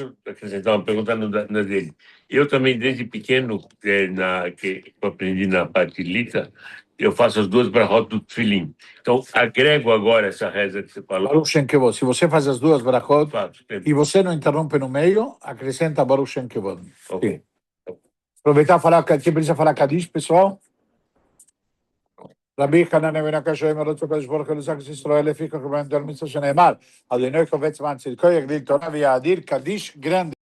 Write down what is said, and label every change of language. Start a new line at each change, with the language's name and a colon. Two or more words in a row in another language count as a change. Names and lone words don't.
Portuguese: Acrescentar uma pergunta na dele. Eu também, desde pequeno, que eu aprendi na parte lita, eu faço as 2 brachot do Tfilim. Então, agrego agora essa reza que você falou.
Hebrew: ברוך שם כבוד.
Portuguese: Se você faz as 2 brachot e você não interrompe no meio, acrescenta
Hebrew: ברוך שם כבוד.
Portuguese: Okay. Aproveitar e falar que precisa falar Kadish, pessoal.
Hebrew: רבי חנן בן הקשה אמר רצו הקדוש ברוך הוא לזכס ישראל לפי כך בן תלמיד שנאמר אדוני קובץ מען צדקו יגדיל תורה ויאדיר קדיש גרנד